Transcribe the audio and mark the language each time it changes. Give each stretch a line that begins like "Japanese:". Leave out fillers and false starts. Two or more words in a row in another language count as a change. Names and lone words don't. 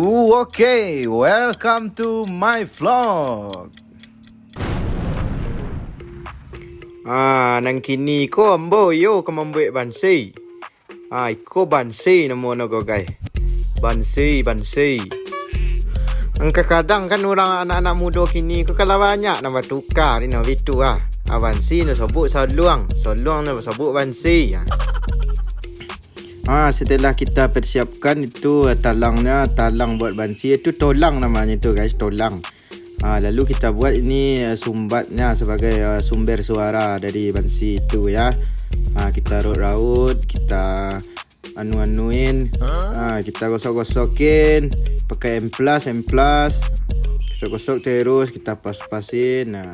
English: Okay, welcome to my vlog.
Minangkabau: Nang kini ko ambo yo kamambuek bansi. Iko bansi namo no guys. Bansi. Angka kadang kan orang anak-anak muda kini ko kalau banyak nama tukar ni no itu bansi no sebut soluang no sebut bansi.
Indonesian: Setelah kita persiapkan itu talang buat bansi, itu tolang namanya itu guys, tolang. Lalu kita buat ini sumbatnya sebagai sumber suara dari bansi itu ya. Kita raut-raut, kita anu-anuin, kita gosok-gosokin pakai amplas, gosok-gosok terus, kita pas-pasin.